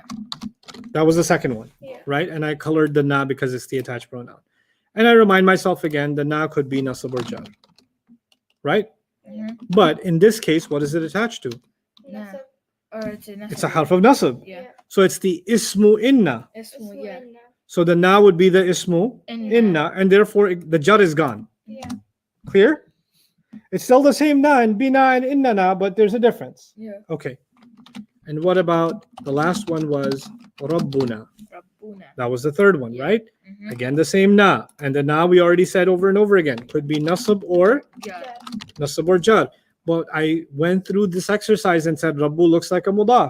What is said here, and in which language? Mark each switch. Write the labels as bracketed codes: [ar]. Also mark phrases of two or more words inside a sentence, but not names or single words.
[en] That was the second one, Yeah. right? And I colored the na because it's the attached pronoun. And I remind myself again, the na could be nasab or jar, right? Mhm. But in this case, what is it attached to? Nasab. or it's a. It's a harf of nasab. Yeah. So it's the [ar] اسم إن. [en] Ismu. Ismu Yeah. inna. So the na would be the [ar] اسم إن, [en] and therefore the jar is gone. Yeah. Clear? It's still the same na and bina and [ar] إن نا, [en] but there's a difference. Yeah. Okay. And what about the last one was rabbuna? Rabbuna. That was the third one, Yeah. right? Mhm. Again, the same na. And the na we already said over and over again. Could be nasab or Jar. Jar. nasab or jar. But I went through this exercise and said rabbu looks like a mudaf.